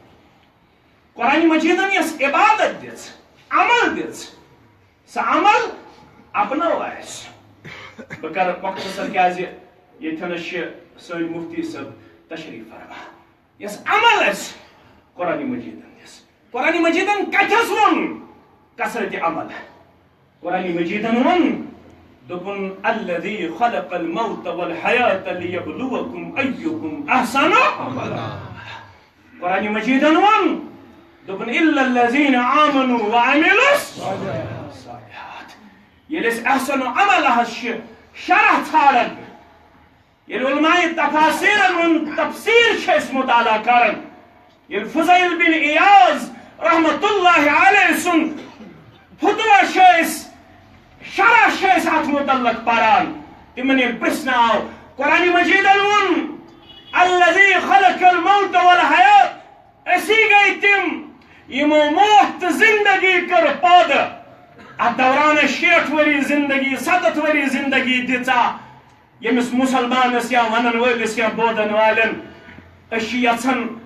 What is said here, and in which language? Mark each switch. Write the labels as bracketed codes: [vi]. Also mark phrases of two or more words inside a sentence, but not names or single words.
[ks] قرآن مجیدن یس عبادت دِژ عمل دِژ سۄ عمل اپنوو اسہِ بہٕ کرٕ مختصر کیازِ ییٚتھٮ۪نس چھِ سٲنۍ مفتی صٲب تشریف فرما یس عمل اسہِ قرآن مجیدن دِژ قرآن مجیدن کتھس ووٚن کثرت عمل قرآن مجیدن ووٚن دوٚپُن [ar] الذی خلق الموت والحیات لیبلوکم ایکم احسن عملا [ks] قرآن مجیدن ووٚن دوٚپُن [ar] الا الذین آمنوا وعملوا الصالحات [ks] ییٚلہِ أسۍ احسن عملہس چھِ شرح ژھانڈان ییٚلہِ علماء تفاسیرن ہُنٛد تفسیر چھِ أسۍ مطالعہ کران ییٚلہِ فضیل بن ایاض [ar] رحمت اللہ علیہ [ks] سُنٛد فتویٰ چھِ أسۍ شرح چھِ أسۍ اتھ متعلق پران تِمن ییٚلہِ پرژھنہٕ آو قرآن مجیدن ووٚن [ar] الذی خلق الموت والحیات [ks] أسی گٔے تِم یِمو موت تہٕ زندگی کٔر پٲدٕ اتھ دورانس 60 ؤری زندگی 70 ؤری زندگی دِژا ییٚمِس مُسلمانس یا ونن وٲلِس یا بودن والٮ۪ن أسۍ چھِ یژھان